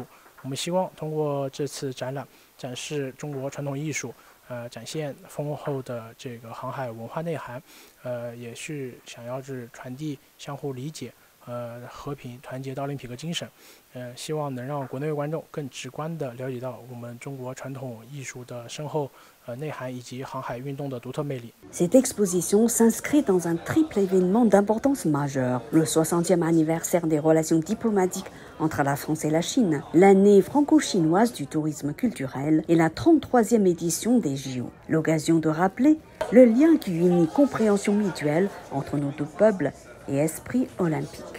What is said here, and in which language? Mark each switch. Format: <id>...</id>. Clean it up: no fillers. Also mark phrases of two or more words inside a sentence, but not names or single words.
<zh>我们希望通过这次展览，展示中国传统艺术，展现丰厚的这个航海文化内涵，也是想要传递相互理解、和平团结的奥林匹克精神。希望能让国内外观众更直观地了解到我们中国传统艺术的深厚内涵以及航海运动的独特魅力。</zh> <fr>Cette exposition s'inscrit dans un triple événement d'importance majeure. Le 60e anniversaire des relations diplomatiques entre la France et la Chine, l'année franco-chinoise du tourisme culturel et la 33e édition des JO. L'occasion de rappeler le lien qui unit compréhension mutuelle entre nos deux peuples et esprit olympique.</fr>